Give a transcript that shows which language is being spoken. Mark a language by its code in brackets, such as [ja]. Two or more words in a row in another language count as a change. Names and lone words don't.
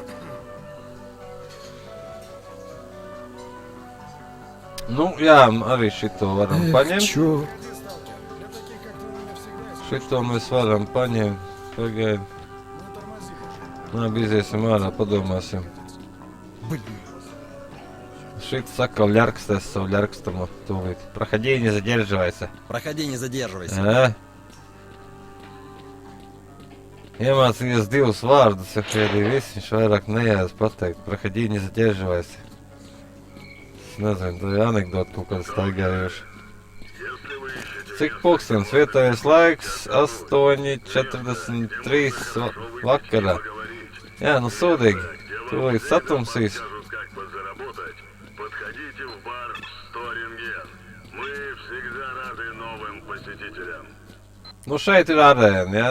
[lv] Nu, jā, arī šito varam paņemt. Šito mēs varam paņemt. Pagaid. Labi, iziesim ārā, padomāsim. Šito saka, ļarkstēs savu ļarkstamu tūlīt. [ru] Проходи, не задерживайся. Проходи, не задерживайся. [lv] Iemācījies divus vārdus, ja arī viss, viņš vairāk nejās pateikt. [ru] Проходи, не задерживайся. [lv] Es nezinu, tā ir anekdota kaut kāda staigājoša. Cik pulkstens? Vietējais laiks 8:43 vakarā. Jā, nu sūdīgi. Tūlīt satumsīs. Nu šeit ir arēna, ja?